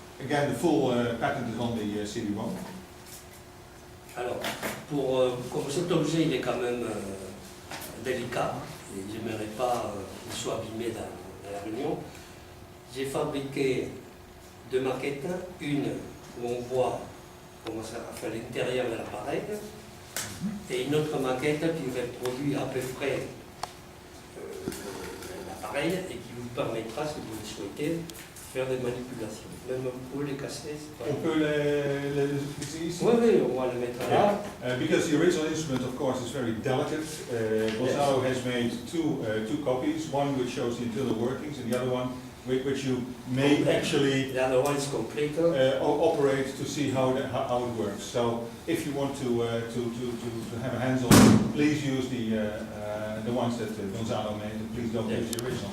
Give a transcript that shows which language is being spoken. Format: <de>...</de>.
<en>Again, the full patent is on the CD-ROM.</en> <fr>Alors, comme cet objet il est quand même délicat, et j'aimerais pas qu'il soit abîmé dans la réunion, j'ai fabriqué deux maquettes, une où on voit comment ça fait l'intérieur de l'appareil, et une autre maquette qui reproduit à peu près l'appareil et qui vous permettra, si vous le souhaitez, de faire des manipulations. Même pour les casser, c'est pas... On peut les ici? Oui, oui, on va le mettre là.</fr> <en>Because the original instrument, of course, is very delicate. Gonzalo has made two copies, one which shows the internal workings and the other one which you may actually The other one is complete. operate to see how it works. So if you want to have a hands-on, please use the ones that Gonzalo made, and please don't use the original.</en>